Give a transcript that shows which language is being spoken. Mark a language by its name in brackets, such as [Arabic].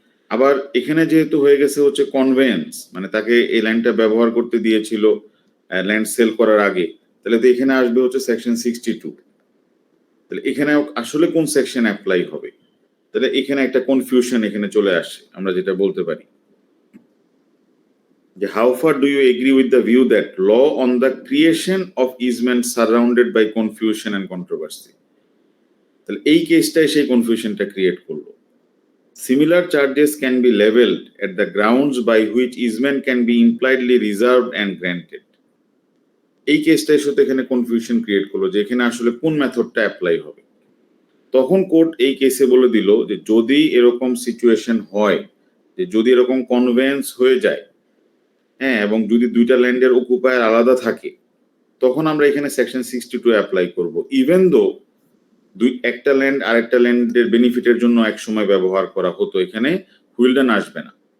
[Bangla] আবার এখানে যেহেতু হয়ে গেছে হচ্ছে কনভেন্স, মানে তাকে এই ল্যান্ডটা ব্যবহার করতে দিয়েছিল ল্যান্ড সেল করার আগে, তাহলে তো এখানে আসবে হচ্ছে সেকশন 62। তাহলে এখানে আসলে কোন সেকশন অ্যাপ্লাই হবে, তাহলে এখানে একটা কনফিউশন এখানে চলে আসে। আমরা যেটা বলতে পারি যে [English] how far do you agree with the view that law on the creation of easement surrounded by confusion and controversy? [Bangla] তাহলে এই কেসটাই সেই কনফিউশনটা ক্রিয়েট করলো। [English] Similar charges can be leveled at the grounds by which easement can be impliedly reserved and granted. [Bangla] এই কেসটাই শুধু এখানে confusion create করলো যে এখানে আসলে কোন মেথডটা অ্যাপ্লাই হবে। তখন কোর্ট এই কেসে বলে দিল যে যদি এরকম সিচুয়েশন হয়, যে যদি এরকম কনভেন্স হয়ে যায়, হ্যাঁ, এবং যদি দুইটা ল্যান্ডের অকুপায়ার আলাদা থাকে, তখন আমরা এখানে সেকশন 62 অ্যাপ্লাই করব, ইভেন দো একটা ল্যান্ড আরেকটা ল্যান্ডের বেনিফিটের জন্য এক সময় ব্যবহার করা হতো, এখানে হুইলডান আসবে না।